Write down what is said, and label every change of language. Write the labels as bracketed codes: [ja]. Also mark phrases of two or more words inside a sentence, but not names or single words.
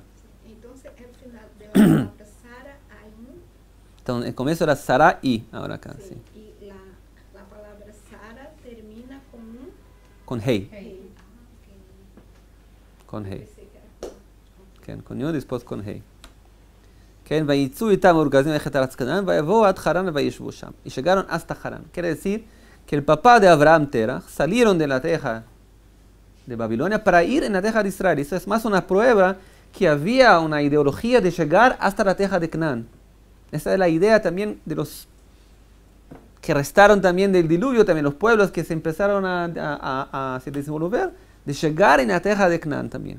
[es] Entonces, el final de la palabra Entonces, el comienzo era Sarai, ahora acá, sí. Y la palabra Sara termina con hey. hey. Con hey. Con yud, después con hey. [he] ויצאו אתם אור כשדים ללכת ארצה כנען ויבאו עד חרן וישבו שם. [es] Y llegaron hasta Harán. Quiere decir que el papá de Abraham, Terach, salieron de la tierra de Babilonia para ir en la tierra de Israel. Eso es más una prueba que había una ideología de llegar hasta la tierra de Canaán. Esa es la idea también de los que restaron también del diluvio, también los pueblos que se empezaron a se desenvolver, de llegar en la tierra de Canaán también.